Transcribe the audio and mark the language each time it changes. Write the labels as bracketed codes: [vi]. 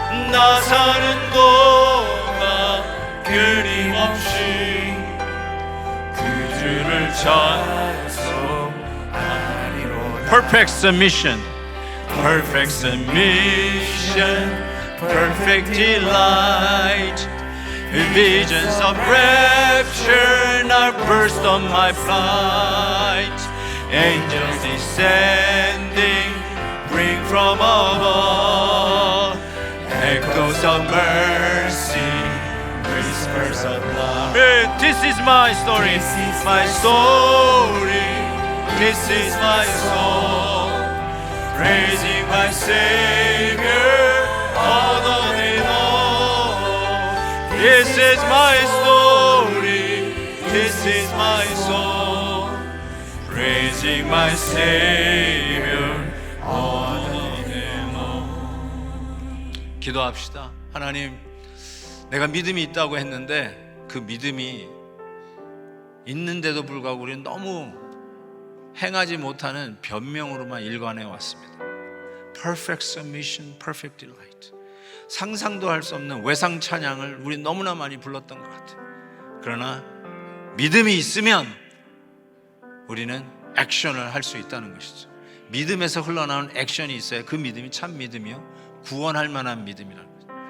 [ko] 나 사는 동안 끊임없이 그 주를 찬송하리로다. [en] Perfect submission, perfect submission, perfect delight. Visions of rapture now burst on my flight. Angels descending bring from above echoes of mercy, whispers of love. This is my story, my story. This is my song, praising my Savior all the day long. This is my story, this is my song, praising my Savior all the day long. [ko] 기도합시다. 하나님, 내가 믿음이 있다고 했는데 그 믿음이 있는데도 불구하고 우리는 너무 행하지 못하는 변명으로만 일관해 왔습니다. [en] Perfect submission, perfect delight. [ko] 상상도 할 수 없는 외상 찬양을 우리 너무나 많이 불렀던 것 같아요. 그러나 믿음이 있으면 우리는 액션을 할 수 있다는 것이죠. 믿음에서 흘러나오는 액션이 있어야 그 믿음이 참 믿음이요, 구원할 만한 믿음이라는 거죠.